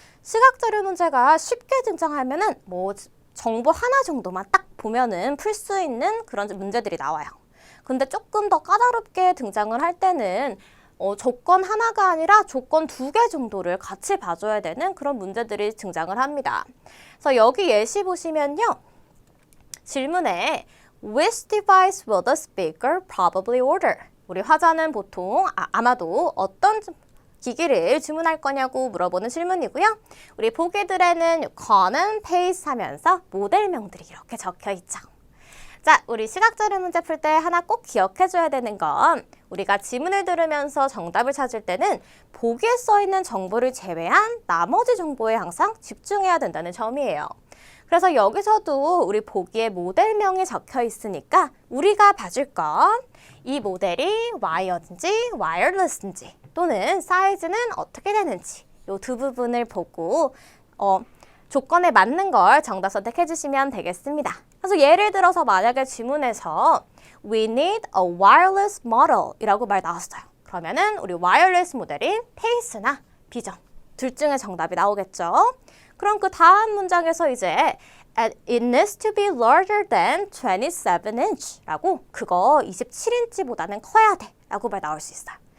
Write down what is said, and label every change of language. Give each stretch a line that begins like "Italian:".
Korean: 시각자료 문제가 쉽게 등장하면은 정보 하나 정도만 딱 보면은 풀 수 있는 그런 문제들이 나와요. 근데 조금 더 까다롭게 등장을 할 때는 조건 하나가 아니라 조건 2개 정도를 같이 봐줘야 되는 그런 문제들이 등장을 합니다. 그래서 여기 예시 보시면요. 질문에
English: Which device will the speaker probably order?
Korean: 우리 화자는 보통 아마도 어떤 기기를 주문할 거냐고 물어보는 질문이고요. 우리 보기들에는 common pace 하면서 모델명들이 이렇게 적혀 있죠. 자, 우리 시각자료 문제 풀 때 하나 꼭 기억해줘야 되는 건 우리가 지문을 들으면서 정답을 찾을 때는 보기에 써있는 정보를 제외한 나머지 정보에 항상 집중해야 된다는 점이에요. 그래서 여기서도 우리 보기에 모델명이 적혀 있으니까 우리가 봐줄 건 이 모델이 와이어든지 와이어리스인지 또는 사이즈는 어떻게 되는지 이 두 부분을 보고 조건에 맞는 걸 정답 선택해 주시면 되겠습니다. 그래서 예를 들어서 만약에 지문에서
English: We need a wireless model
Korean: 이라고 말 나왔어요. 그러면은 우리 와이어리스 모델인 페이스나 비전 둘 중에 정답이 나오겠죠. 그럼 그 다음 문장에서 이제
English: It needs to be larger than 27inch
Korean: 라고 그거 27인치보다는 커야 돼 라고 말 나올 수 있어요.